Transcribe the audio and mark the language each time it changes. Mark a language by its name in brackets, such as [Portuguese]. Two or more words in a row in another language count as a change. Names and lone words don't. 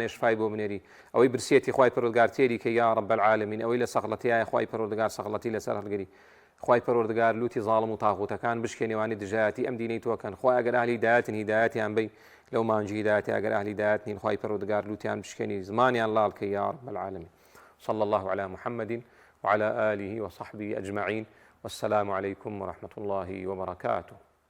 [Central Kurdish] شفای بۆ بنێری ئەوەی برسێتی خوای پەروەردگار تێری کە [Arabic] یا رب العالمین [Central Kurdish] ئەوەی لە سەغڵەتیایە خوای پەروەردگار سەغڵەتی لەسەر هەڵگری خوای پەروەردگار لوتی ظالم و تاغوتەکان بشکێنێوانی دژایەتی ئەم دینەی تۆکەن خوای ئەگەر ئەهلی هیدایەتن هیدایەتیان بی لەو مانجی هیدایەتی ئەگەر ئەهلی هیدایەت نین خوای پەروەردگار لوتیان بشکێنی زمانیان لاڵ کە [Arabic] یا رب العالمین صلى الله على محمد وعلى آله وصحبه أجمعين والسلام عليكم ورحمة الله وبركاته.